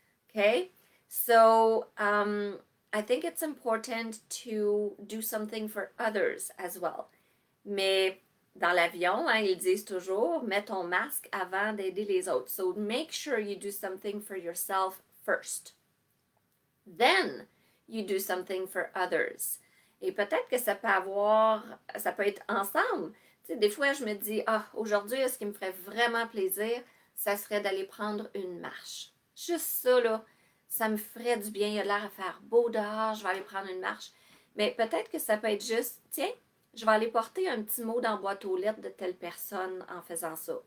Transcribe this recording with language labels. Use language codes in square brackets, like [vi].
[en] Okay? So, I think it's important to do something for others as well. [fr] Mais dans l'avion, hein, ils disent toujours, mets ton masque avant d'aider les autres. [en] So make sure you do something for yourself first. Then you do something for others. [fr] Et peut-être que ça peut être ensemble. Tu sais, des fois, je me dis, aujourd'hui, ce qui me ferait vraiment plaisir, ça serait d'aller prendre une marche. Juste ça, là, ça me ferait du bien. Il y a l'air à faire beau dehors, je vais aller prendre une marche. Mais peut-être que ça peut être juste, tiens, je vais aller porter un petit mot dans la boîte aux lettres de telle personne en faisant ça.